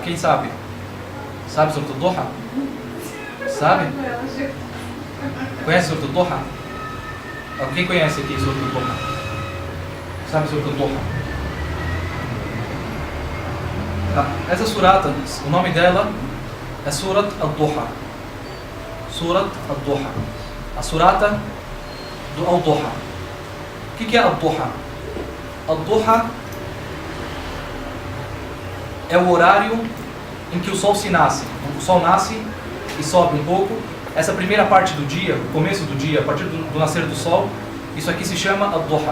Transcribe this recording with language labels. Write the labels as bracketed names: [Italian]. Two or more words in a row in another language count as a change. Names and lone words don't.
[Portuguese] Quem sabe? Sabe Surat Al-Duha? Sabe? Conhece Surat Al-Duha? Quem conhece aqui Surat Al-Duha? Sabe Surat Al-Duha? Tá. Essa surata, o nome dela é Surat Al-Duha. Surat Al-Duha. A surata do Al-Duha. O que é Al-Duha? Al-Duha é o horário em que o sol se nasce. O sol nasce e sobe um pouco. Essa primeira parte do dia, o começo do dia, a partir do nascer do sol, isso aqui se chama Al-Duha.